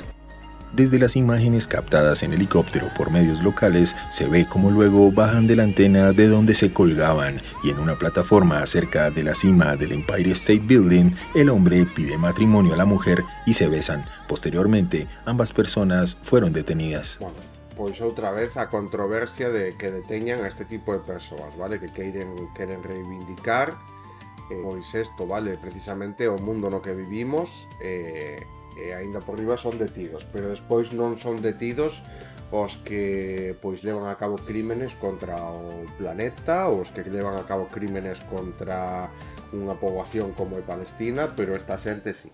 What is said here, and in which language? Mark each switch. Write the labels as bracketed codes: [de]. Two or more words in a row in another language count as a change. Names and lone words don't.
[es] Desde las imágenes captadas en helicóptero por medios locales, se ve como luego bajan de la antena de donde se colgaban y en una plataforma cerca de la cima del Empire State Building, el hombre pide matrimonio a la mujer y se besan. Posteriormente, ambas personas fueron detenidas. [gl] Bueno, pois outra vez a controversia de que deteñan a este tipo de persoas, vale? Que queren reivindicar pois isto, vale? Precisamente o mundo no que vivimos, e aínda por riba son detidos, pero despois non son detidos os que pois levan a cabo crímenes contra o planeta, os que levan a cabo crímenes contra unha poboación como é Palestina, pero esta xente sí.